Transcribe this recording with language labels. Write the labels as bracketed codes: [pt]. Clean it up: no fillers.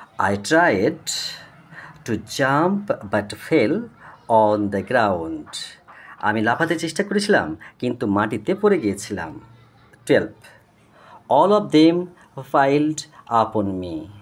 [en] I tried to jump but fell on the ground. [bn] আমি লাফাতে চেষ্টা করেছিলাম কিন্তু মাটিতে পড়ে গিয়েছিলাম। [en] 12. All of them piled upon me.